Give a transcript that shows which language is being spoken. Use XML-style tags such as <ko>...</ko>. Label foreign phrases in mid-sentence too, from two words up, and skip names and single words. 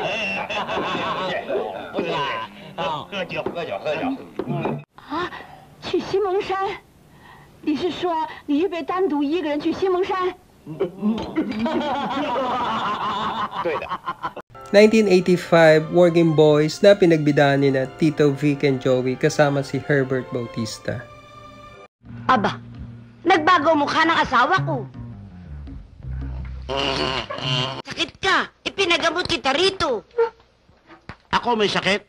<zh>不敢。喝酒，喝酒，喝酒。啊，去西蒙山？你是说你预备单独一个人去西蒙山？对的。</zh> <tl>1985, Working Boys na pinagbidahan ni na Tito Vic and Joey kasama si Herbert Bautista. Aba, nagbago mukha ng asawa ko. Sakit ka. Ipinagamot kita rito. Ako may sakit?</tl>